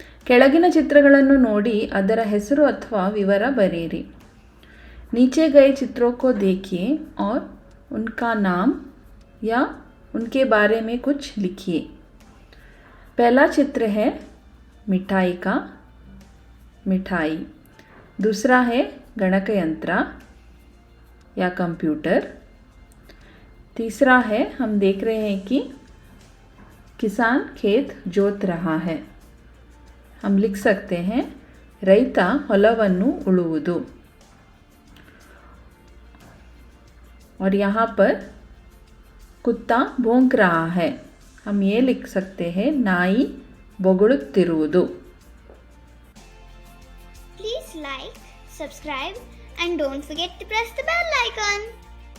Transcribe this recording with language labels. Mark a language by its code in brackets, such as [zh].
[kn] ಕೆಳಗಿನ ಚಿತ್ರಗಳನ್ನು ನೋಡಿ ಅದರ ಹೆಸರು ಅಥವಾ ವಿವರ ಬರೆಯಿರಿ. [hi] नीचे गए चित्रों को देखिए और उनका नाम या उनके बारे में कुछ लिखिए. पहला चित्र है मिठाई का मिठाई. दूसरा है गणक यंत्र या कंप्यूटर. तीसरा है हम देख रहे हैं कि किसान खेत जोत रहा है. हम लिख सकते हैं [kn] ರೈತ ಹೊಲವನ್ನು ಉಳುವುದು. [hi] और यहाँ पर कुत्ता भौंक रहा है. हम ये लिख सकते हैं [kn] ನಾಯಿ ಬೊಗಳುತ್ತಿರುವುದು. [en] Please like, subscribe and don't forget to press the bell icon.